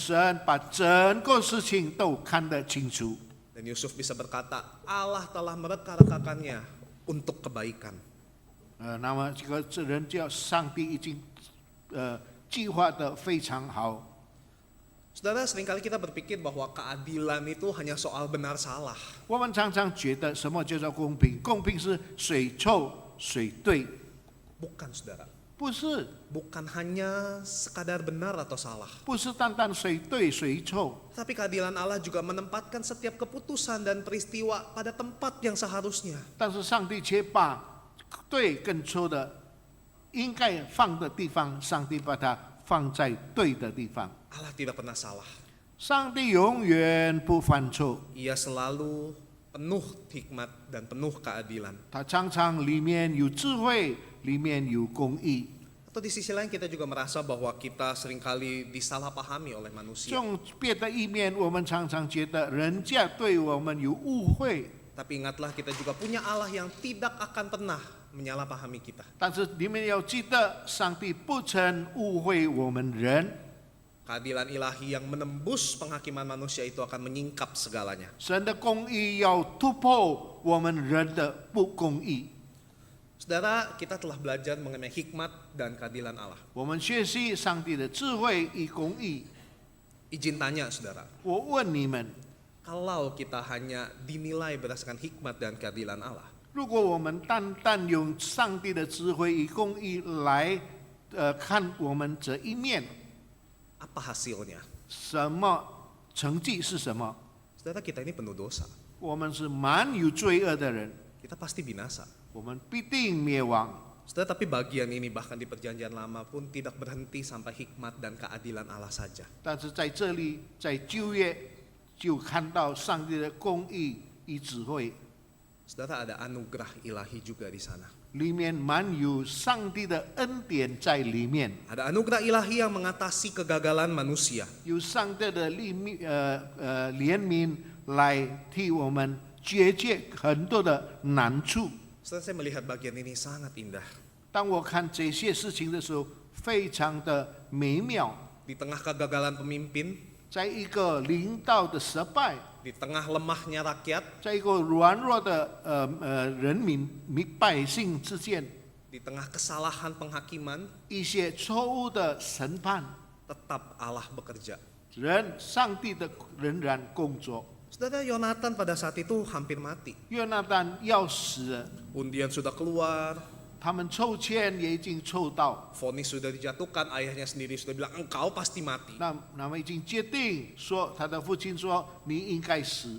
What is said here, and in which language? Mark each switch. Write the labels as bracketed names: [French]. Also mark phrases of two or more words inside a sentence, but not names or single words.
[Chinese] 是神把整个事情都看得清楚。 [Indonesian] Dan Yusuf bisa berkata, Allah telah mereka-rekakannya untuk kebaikan. [Chinese] 那么这人叫上帝已经计划得非常好。 [Indonesian] Saudara, seringkali kita berpikir bahwa keadilan itu hanya soal benar salah. [Chinese] 我们常常觉得什么叫做公平？公平是谁错谁对？ [Indonesian] Bukan, saudara. [Chinese] 不是， [Indonesian] Bukan hanya sekadar benar atau salah. [Chinese] 不是单单谁对谁错。 [Indonesian] Tapi keadilan Allah juga menempatkan setiap keputusan dan peristiwa pada tempat yang seharusnya. [Chinese] 但是上帝却把对跟错的应该放的地方，上帝把它放在对的地方。 [Indonesian] Allah tidak pernah salah. [Chinese] 上帝永远不犯错， [Indonesian] Ia selalu penuh hikmat dan penuh keadilan. [Chinese] 他常常里面有智慧，里面有公义。 [Indonesian] Atau di sisi lain kita juga merasa bahwa kita seringkali disalahpahami oleh manusia. [Chinese] 从别的一面，我们常常觉得人家对我们有误会， [Indonesian] Tapi ingatlah kita juga punya Allah yang tidak akan pernah menyalahpahami kita. [Chinese] 但是你们要记得，上帝不曾误会我们人。 [Indonesian] Keadilan ilahi yang menembus penghakiman manusia itu akan menyingkap segalanya. [Chinese] 神的公义要突破我们人的不公义。 [Indonesian] Saudara, kita telah belajar mengenai hikmat dan keadilan Allah. [Chinese] 我们学习上帝的智慧与公义。 [Indonesian] Izin tanya, saudara. [Chinese] 我问你们， [Indonesian] Kalau kita hanya dinilai berdasarkan hikmat dan keadilan Allah, [Chinese] 如果我们单单用上帝的智慧与公义来看我们这一面， [Indonesian] apa hasilnya? [Chinese] 什么成绩是什么？ [Indonesian] Saudara, kita ini penuh dosa. [Chinese] 我们是满有罪恶的人， [Indonesian] Kita pasti binasa. [Chinese] 我们必定灭亡。 [Indonesian] Saudara, tapi bagian ini bahkan di perjanjian lama pun tidak berhenti sampai hikmat dan keadilan Allah saja. [Chinese] 但是在这里，在旧约就看到上帝的公义与智慧， [Indonesian] Saudara, ada anugerah ilahi juga di sana. [Chinese] 里面满有上帝的恩典在里面， [Indonesian] Ada anugerah ilahi yang mengatasi kegagalan manusia. [Chinese] 有上帝的怜悯来替我们解决很多的难处。 [Indonesian] Saudara, saya melihat bagian ini sangat indah. [Chinese] 当我看这些事情的时候，非常的美妙。 [Indonesian] Di tengah kegagalan pemimpin, [Chinese] 在一个领导的失败， [Indonesian] di tengah lemahnya rakyat, [Chinese] 在一个软弱的人民百姓之间， [Indonesian] di tengah kesalahan penghakiman, [Chinese] 一些错误的审判， [Indonesian] tetap Allah bekerja. [Chinese] 上帝的仍然工作。 [Indonesian] Saudara, Yonatan pada saat itu hampir mati. [Chinese] 约拿单要死了， [Indonesian] Undian sudah keluar, [Chinese] 他们抽签也已经抽到， [Indonesian] vonis sudah dijatuhkan, ayahnya sendiri sudah bilang engkau pasti mati. [Chinese] 那么已经决定说，他的父亲说你应该死，